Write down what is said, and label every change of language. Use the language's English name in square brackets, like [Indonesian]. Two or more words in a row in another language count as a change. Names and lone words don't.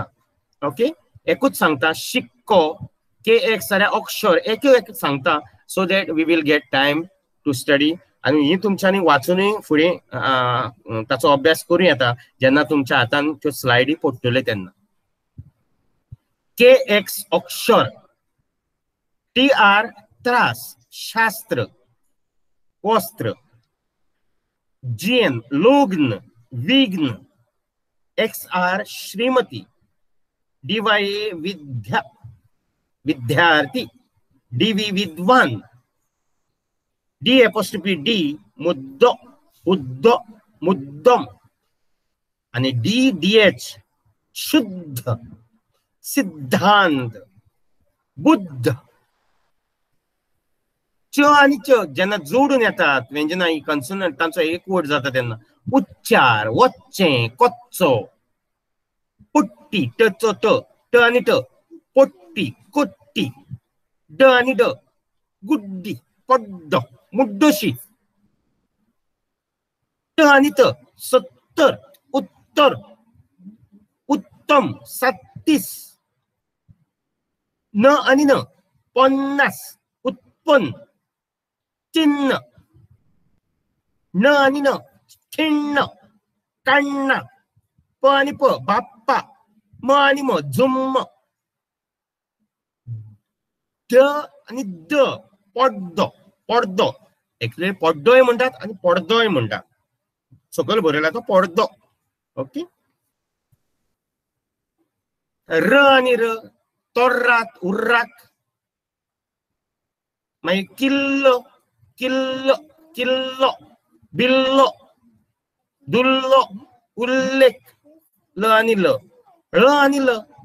[Konkani] ओके, एकूच सांगता शिक्को. के एक जाल्यार अक्षर एक सांगता [English] so that we will get time to study [Konkani] आनी ही तुमच्यांनी वाचूनय फुडें ताचो अभ्यास करूं येता जेन्ना तुमच्या हातान त्यो स्लायडी पडटल्यो तेन्ना. के एक्स अक्षर. TR त्रास, शास्त्र, वस्त्र. GN लग्न, विघ्न. XR श्रीमती. DYA विद्यार्थी. DV विद्वान. D' मुद्दो, हुद्दो, मुद्दम. आणि DH शुद्ध, सिद्धांत, बुद्ध. च आणि च जेन्ना जोडून येतात व्यंजना ही कन्सोनंट तांचो एक वड जाता तेन्ना उच्चार, वच्चें, कच्चो. पुट्टी, टचो ट आणि ट. पोट्टी, कोट्टी. ड आणि ड. गुड्डी, पड्डो, मुड्डोशी. ट आणि त. सत्तर, उत्तर, उत्तम, 36. न आणि न 50 उत्पन्न चिन्ह न आणि न खिण्ण कण्ण प आणि प बाप्पा म आणि म जुम्म द आणि द पड्डो पडदो एक्चुअली पड्डोय म्हणतात आणि पडदोय म्हणतात सकयल बरयला तो पडदो ओके र आणि र तोर्राक उर्राक मागीर किल्लो किल्लो किल्लो बिल्लो दुल्लो उल्लेख ल आणि ल ळ आणि ल